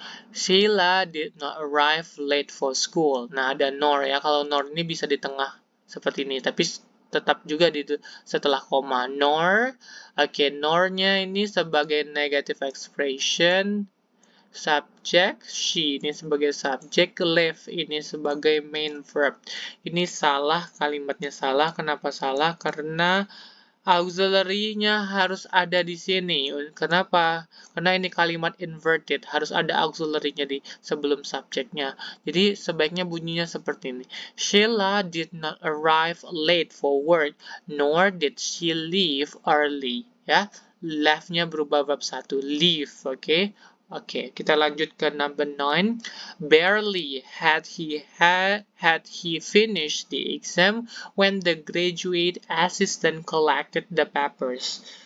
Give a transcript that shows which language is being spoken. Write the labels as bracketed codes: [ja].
[en] Sheila did not arrive late for school. [id] Nah, ada nor ya. Kalau nor ini bisa di tengah seperti ini, tapi tetap juga setelah koma. Nor, oke, nor-nya ini sebagai negative expression. subjek, she ini sebagai subjek, live ini sebagai main verb. Ini salah, kalimatnya salah. Kenapa salah? Karena auxiliary-nya harus ada di sini. Kenapa? Karena ini kalimat inverted, harus ada auxiliary-nya di sebelum subjeknya. Jadi sebaiknya bunyinya seperti ini. [en] Sheila did not arrive late for work, nor did she leave early. [id] Ya, left-nya berubah verb 1, leave, oke? Oke, kita lanjut ke [en] number 9. Barely had he finished the exam when the graduate assistant collected the papers.